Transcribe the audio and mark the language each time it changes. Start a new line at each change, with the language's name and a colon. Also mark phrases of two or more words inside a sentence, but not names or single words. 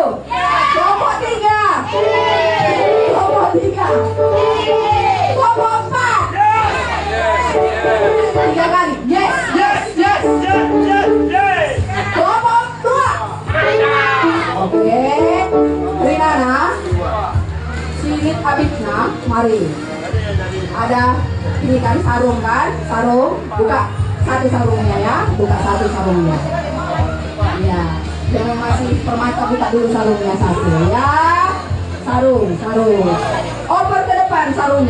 Indonesian: Kelompok 3. Kelompok 3. Kelompok 4. 3 kali.
English: Yes, yes, yes.
Indonesian: Kelompok 2. Oke. Rinana. Silit Abidna. Mari. Ada ini kan sarung kan? Sarung. Buka satu sarungnya ya. Buka satu sarungnya. Ya. Jangan masih permata, buka dulu sarungnya satu ya. Sarung. Oper ke depan sarungnya.